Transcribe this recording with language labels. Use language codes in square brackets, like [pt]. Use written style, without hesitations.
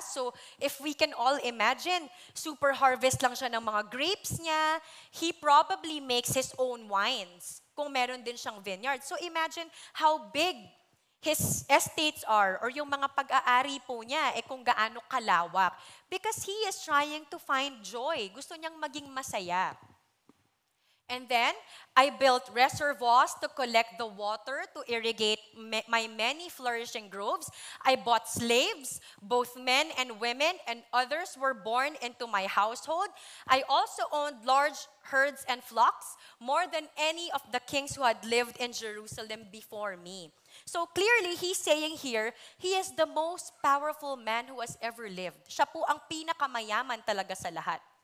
[en] So if we can all imagine, super harvest [tl] lang siya ng mga [en] grapes niya. He probably makes his own wines [tl] kung meron din siyang [en] vineyard. So imagine how big his estates are or [tl] yung mga pag-aari po niya, kung gaano kalawak. [en] Because he is trying to find joy. [tl] Gusto niyang maging masaya. [en] And then, I built reservoirs to collect the water to irrigate my many flourishing groves. I bought slaves, both men and women, and others were born into my household. I also owned large herds and flocks, more than any of the kings who had lived in Jerusalem before me. So clearly, he's saying here, he is the most powerful man who has ever lived. [tl] Siya po ang pinakamayaman talaga sa lahat.